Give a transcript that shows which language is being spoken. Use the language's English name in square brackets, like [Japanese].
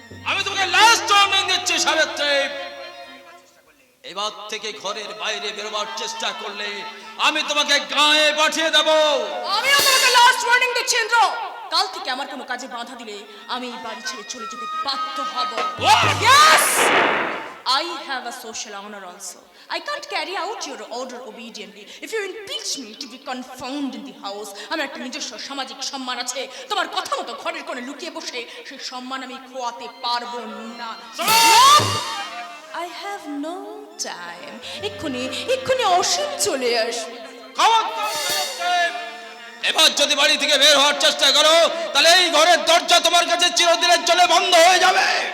[Bangla] আমি তোমাকে last warning দিচ্ছি সাবিত্রী, এবার থেকে ঘরের বাইরে বেরোবার চেষ্টা করলে আমি তোমাকে গায়ে পাঠিয়ে দেব। আমিও তোমাকে লাস্ট ওয়ার্নিং দিচ্ছি ইন্দ্র, কাল থেকে আমার কোনো কাজে বাধা দিলে আমি এই বাড়ি ছেড়ে চলে যেতে বাধ্য হব। [English] What? Yes! I have a social honor also. I can't carry out your order obediently. If you impeach me to be confounded in the house, [Bangla] আমার একটা নিজস্ব সামাজিক সম্মান আছে। তোমার কথা মতো ঘরের কোণে লুকিয়ে বসে সেই সম্মান আমি খোয়াতে পারবো না। [English] I have no time. [Bangla] এক্ষুনি অসীম চলে আসবে। এবার যদি বাড়ি থেকে বের হওয়ার চেষ্টা করো তাহলে এই ঘরের দরজা তোমার কাছে চিরদিনের জন্য বন্ধ হয়ে যাবে।